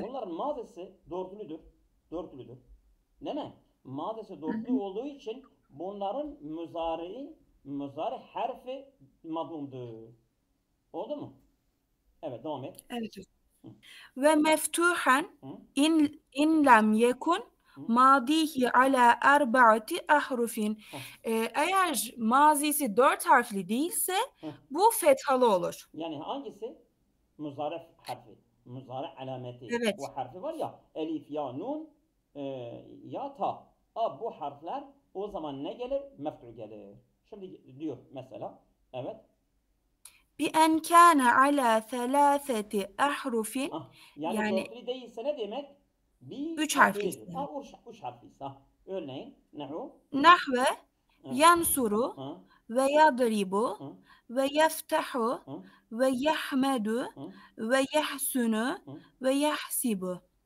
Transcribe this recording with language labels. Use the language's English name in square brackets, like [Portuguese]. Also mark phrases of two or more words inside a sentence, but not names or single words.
[Turkish] Bunların mazisi dörtlüdür. Değil mi? Mazisi dörtlü olduğu için bunların muzari harfi madumdur. Oldu mu? Evet, devam et. [Arabic] Evet. ومفتوحا إن لم يكن ماضيه على أربعة أحرف. [Turkish] Eğer mazisi 4 harfli değilse bu fethalı olur. Yani hangisi? Muzari harfi. Muzari alameti. Evet. O harfi var ya, elif, ya, nun, ya, ta. Bu harfler o zaman ne gelir? Mef'ul gelir. Şimdi diyor mesela, evet. [Arabic] بأن كان على ثلاثة أحرف. [Turkish] Yani dörtlü değilse ne demek? Bir 3 harflidir. harfliyse. Üç harfliyse. Örneğin, nehu? [Arabic] نحو ينصر ويضرب ويفتح ويحمد ويحسن ويحسب.